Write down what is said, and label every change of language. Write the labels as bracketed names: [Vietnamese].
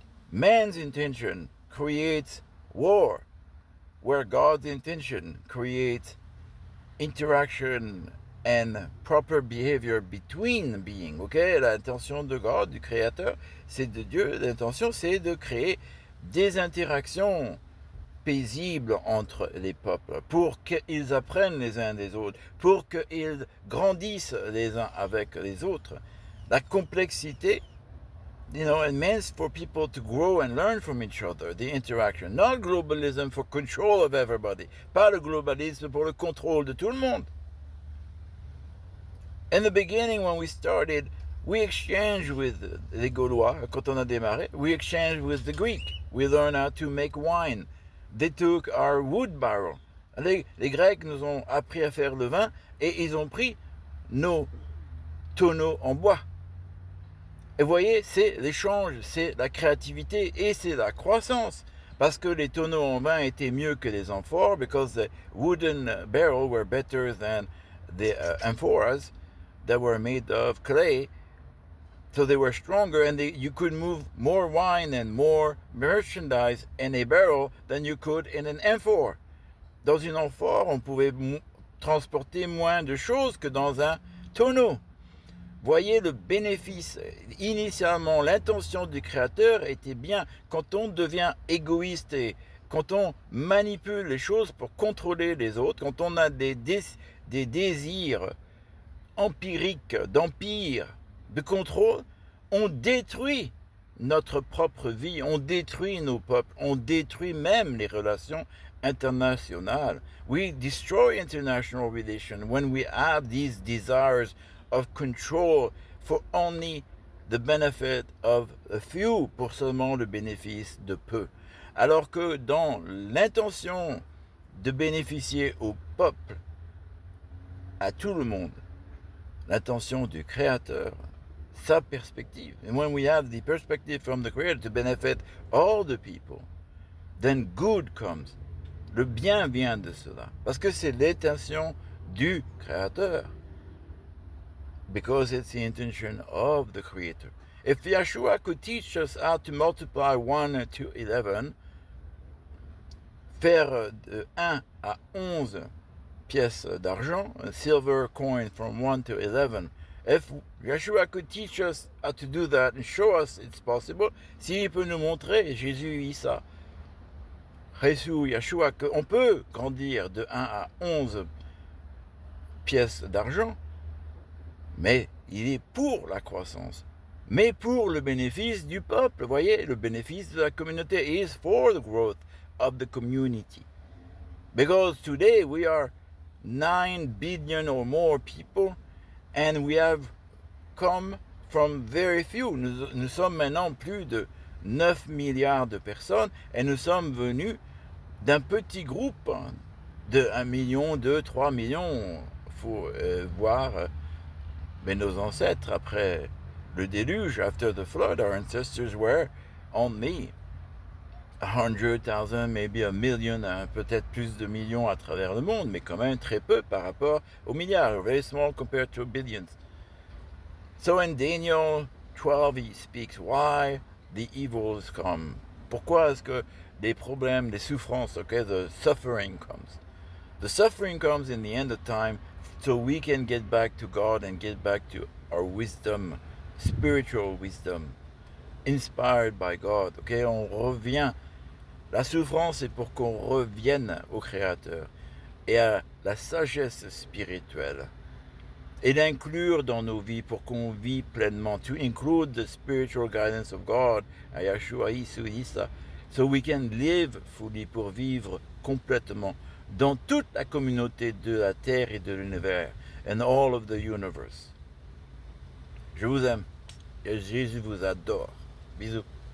[English] Man's intention creates war, where God's intention creates interaction and proper behavior between beings. Okay? [French] L'intention de God, du Créateur, c'est de Dieu. L'intention, c'est de créer des interactions paisibles entre les peuples, pour qu'ils apprennent les uns des autres, pour qu'ils grandissent les uns avec les autres. La complexité, [English] you know, it means for people to grow and learn from each other, the interaction. Not globalism for control of everybody. [French] Pas le globalisme pour le contrôle de tout le monde. [English] In the beginning, when we started, we exchanged with [French] les Gaulois, quand on a démarré, [English] we exchanged with the Greek. We learned how to make wine. They took our wood barrel. [French] Les Grecs nous ont appris à faire le vin et ils ont pris nos tonneaux en bois. Et vous voyez, c'est l'échange, c'est la créativité et c'est la croissance. Parce que les tonneaux en vin étaient mieux que les amphores, [English] because the wooden barrels were better than the amphoras that were made of clay. So they were stronger, and you could move more wine and more merchandise in a barrel than you could in an amphore. [French] Dans une amphore, on pouvait transporter moins de choses que dans un tonneau. Voyez le bénéfice. Initialement, l'intention du Créateur était bien. Quand on devient égoïste et quand on manipule les choses pour contrôler les autres, quand on a des désirs empiriques, d'empire, de contrôle, on détruit notre propre vie, on détruit nos peuples, on détruit même les relations internationales. [English] We destroy international relations when we have these desires of control for only the benefit of a few, [French] pour seulement le bénéfice de peu. Alors que dans l'intention de bénéficier au peuple, à tout le monde, l'intention du Créateur, sa perspective. [English] And when we have the perspective from the Creator to benefit all the people, then good comes. [French] Le bien vient de cela. Parce que c'est l'intention du Créateur. [English] Because it's the intention of the Creator. If Yeshua could teach us how to multiply 1 to 11, [French] faire de 1 à 11 pièces d'argent, [English] a silver coin from 1 to 11, if Yeshua could teach us how to do that and show us it's possible, [French] s'il peut nous montrer, [English] Jésus, Isa, [French] Jésus, Yeshua, qu'on peut grandir de 1 à 11 pièces d'argent, mais il est pour la croissance, mais pour le bénéfice du peuple, voyez, le bénéfice de la communauté [English] is for the growth of the community. Because today we are 9 billion or more people, and we have come from very few. [French] Nous sommes maintenant plus de 9 milliards de personnes, et nous sommes venus d'un petit groupe de 1 million, 2, 3 millions. Il faut voir mais nos ancêtres, après le déluge, [English] after the flood, our ancestors were only 100,000, maybe a million, [French] peut-être plus de millions à travers le monde, mais quand même très peu par rapport aux milliards, [English] very small compared to billions. So in Daniel 12, he speaks why the evils come. [French] Pourquoi est-ce que les problèmes, les souffrances, okay, [English] the suffering comes. The suffering comes in the end of time so we can get back to God and get back to our wisdom, spiritual wisdom, inspired by God. [French] Okay, on revient. La souffrance est pour qu'on revienne au Créateur et à la sagesse spirituelle et l'inclure dans nos vies pour qu'on vit pleinement. [English] To include the spiritual guidance of God, [French] à Yeshua, Isa, [English] so we can live fully, [French] pour vivre complètement dans toute la communauté de la terre et de l'univers, [English] and all of the universe. [French] Je vous aime et Jésus vous adore. Bisous.